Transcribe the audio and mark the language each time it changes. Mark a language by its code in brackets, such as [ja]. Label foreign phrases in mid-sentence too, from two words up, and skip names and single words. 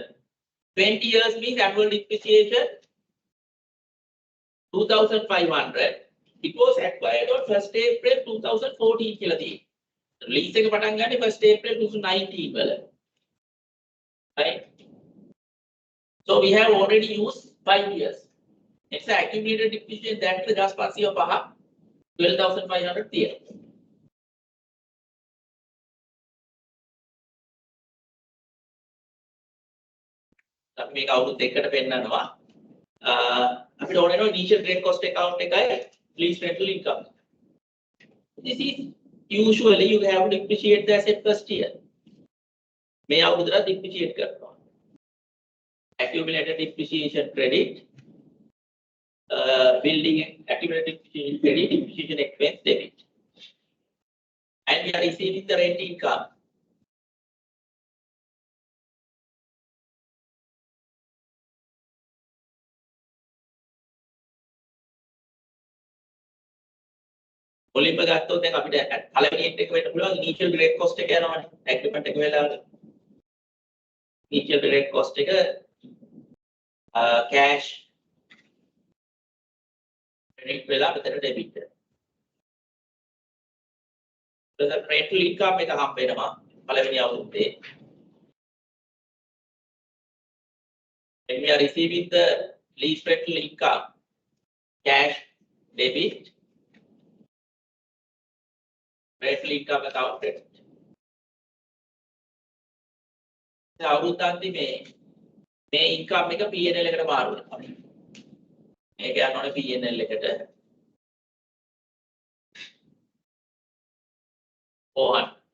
[en] 20 years means annual depreciation 2,500. It was acquired on 1st April 2014 [si] කියලා තියෙනවා. [en] Lease එක පටන් ගන්නේ 1st April 2019 වල. Right? So we have already used 5 years. It's an accumulated depreciation that the gas passing of 12,500 there. [si] අපි මේක අවුරුදු දෙකකට පෙන්නනවා. අපිට ඕන වෙනවා [en] initial direct cost account [si] එකයි [en] lease rental income. This is usually you have to depreciate the asset first year. [si] මේ අවුරුද්දට depreciate කරනවා. [en] Accumulated depreciation credit, building accumulated depreciation credit, depreciation expense debit. And we are receiving the rent income. [si] මුලින්ම ගත්තොත් දැන් අපිට පළවෙනි එක වෙන්න පුළුවන් [en] initial direct cost [si] එක යනවානේ agreement එක වෙලාවට [en] initial direct cost [si] එක cash credit වෙලා මෙතන debit එතකොට [en] rental income [si] එක හම්බ වෙනවා පළවෙනි අවුරුද්දේ [en] when we are receiving the lease rental income cash debit rental income accounted. [si] අවුරුද්දන්දි මේ income එක P&L එකට මාරු වෙනවා. මේක යනවනේ P&L එකට. 400.